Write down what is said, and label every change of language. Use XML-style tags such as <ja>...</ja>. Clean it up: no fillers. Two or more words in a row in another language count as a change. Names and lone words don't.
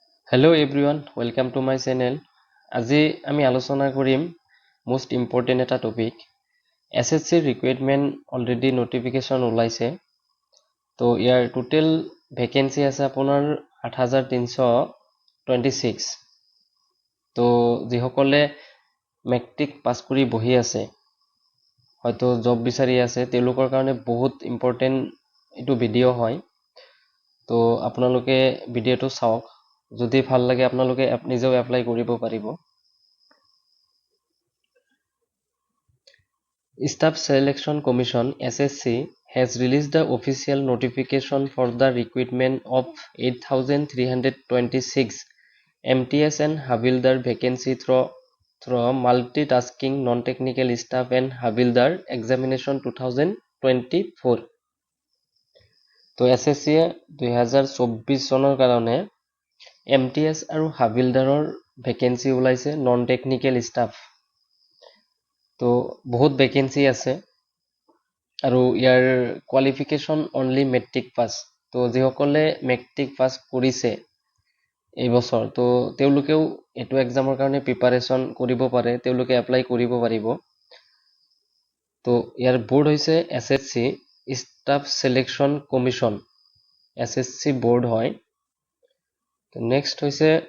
<en>Hello everyone, welcome to my channel.</en> <as>আজি আমি আলোচনা কৰিম</as> <en>most important</en> <as>এটা টপিক SSC</as> <en>requirement already notification</en> <as>ওলাইছে তো ইয়াৰ</as> <en>total vacancy</en> <as>আছে আপোনাৰ 8326 তো যিসকলে</as> <en>matric pass</en> <as>কৰি বহি আছে হয়তো জব বিচাৰি আছে তেওঁলোকৰ কাৰণে বহুত ইম্পৰ্টেন্ট এইটো ভিডিও হয় তো আপোনালোকে ভিডিওটো চাওক যদি ভাল লাগে আপোনালোকে নিজেও এপ্লাই কৰিব পাৰিব</as> <en>Staff Selection Commission SSC has released the official notification for the recruitment of 8326 MTS and Havildar vacancy through multitasking non-technical staff and Havildar examination</en> <as>2024 তো SSC 2024 চনৰ কাৰণে MTS আৰু হাবিলদাৰৰ ভ্যাকেন্সি ওলাইছে</as> <en>non technical staff</en> <as>তো বহুত ভ্যাকেন্সি আছে আৰু ইয়াৰ</as> <en>qualification only matric pass</en> <as>তো যিসকলে</as> <en>matric pass</en> <as>কৰিছে এই বছৰ তো তেওঁলোকেও এটো এক্সামৰ কাৰণে প্ৰিপাৰেচন কৰিব পাৰে তেওঁলোকে এপ্লাই কৰিব পাৰিব তো ইয়াৰ বোৰ্ড হৈছে SSC Staff Selection Commission SSC বোৰ্ড হয় নেক্সট হৈছে</as>